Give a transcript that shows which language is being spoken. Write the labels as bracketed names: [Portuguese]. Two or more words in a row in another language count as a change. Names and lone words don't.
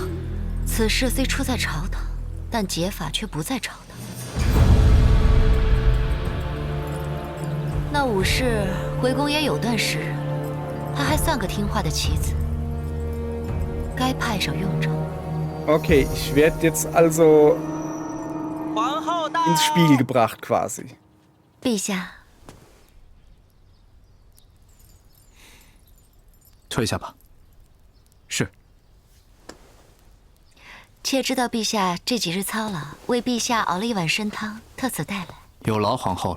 [Chinese] 此事虽出在朝堂，但解法却不在朝堂。那武士回宫也有段时日，他还算个听话的棋子，该派上用场。 [German] Okay, ich werde jetzt also ins Spiel gebracht quasi. [Chinese] 陛下，退下吧。是。妾知道陛下这几日操劳，为陛下熬了一碗参汤，特此带来。有劳皇后了。